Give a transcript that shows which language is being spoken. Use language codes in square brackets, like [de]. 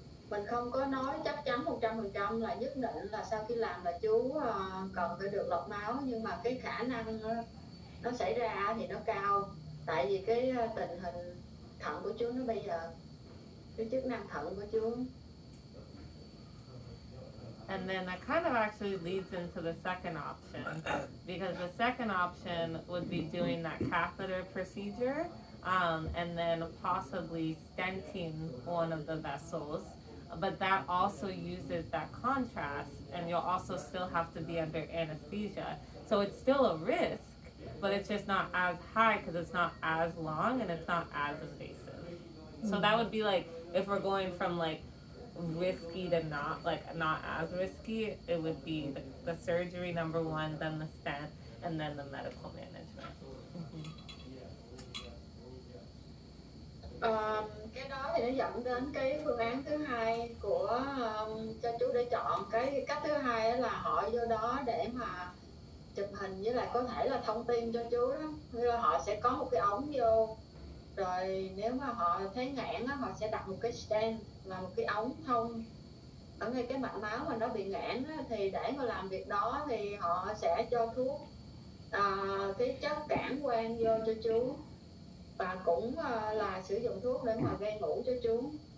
[vi] Mình không có nói chắc chắn 100% là nhất định là sau khi làm là chú cần phải được lọc máu, nhưng mà cái khả năng nó xảy ra thì nó cao, tại vì cái tình hình thận của chú nó bây giờ, cái chức năng thận của chú. [en] And then that kind of actually leads into the second option, because the second option would be doing that catheter procedure, and then possibly stenting one of the vessels. But that also uses that contrast, and you'll also still have to be under anesthesia. So it's still a risk, but it's just not as high because it's not as long and it's not as invasive. So that would be like, if we're going from like risky to not as risky, it would be the surgery number one, then the stent, and then the medical management. [vi] cái đó thì nó dẫn đến cái phương án thứ hai của cho chú để chọn. Cái cách thứ hai đó là họ vô đó để mà chụp hình với lại có thể là thông tin cho chú đó. Như là họ sẽ có một cái ống vô, rồi nếu mà họ thấy nghẽn á, họ sẽ đặt một cái stent là một cái ống thông ở ngay cái mạch máu mà nó bị nghẽn á, thì để mà làm việc đó thì họ sẽ cho thuốc cái chất cản quang vô cho chú, và cũng là sử dụng thuốc để mà gây ngủ cho chú.